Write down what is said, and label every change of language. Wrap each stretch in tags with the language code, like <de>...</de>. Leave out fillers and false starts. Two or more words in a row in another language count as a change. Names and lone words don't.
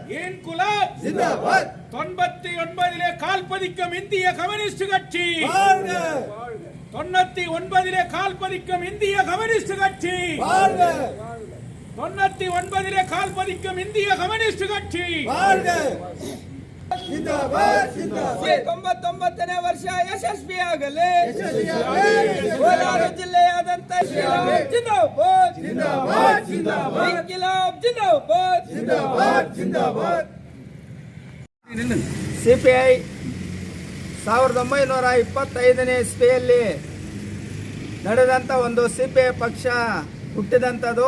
<ta>இன்குலாப் ஜிந்தாபாத் 99 கால் பதிக்கும் இந்திய கம்யூனிஸ்ட் கட்சி வாழ்க 99 கால் பதிக்கும் இந்திய கம்யூனிஸ்ட் கட்சி வாழ்க 99 கால் பதிக்கும் இந்திய கம்யூனிஸ்ட் கட்சி</ta> <kn>வாழ்க ಜಿಂದಾಬಾದ್ ಜಿಂದಾಬಾದ್ 99ನೇ ವರ್ಷ ಯಶಸ್ವಿಯಾಗಲಿ ಯಶಸ್ವಿಯಾಗಲಿ ಕೋಲಾರ ಜಿಲ್ಲೆಯಾದಂತ ಜಿಂದಾಬಾದ್ ಜಿಂದಾಬಾದ್ ಜಿಂದಾಬಾದ್ ಇನ್ಕಿಲಾಬ್ ಜಿಂದಾಬಾದ್ ಜಿಂದಾಬಾದ್ ಜಿಂದಾಬಾದ್ ಸಿಪಿಐ 1925ನೇ ಇಸ್ವಿಯಲ್ಲಿ ನಡೆದಂತ ಒಂದು ಸಿಪಿಐ ಪಕ್ಷ ಹುಟ್ಟಿದಂಥದ್ದು.</kn>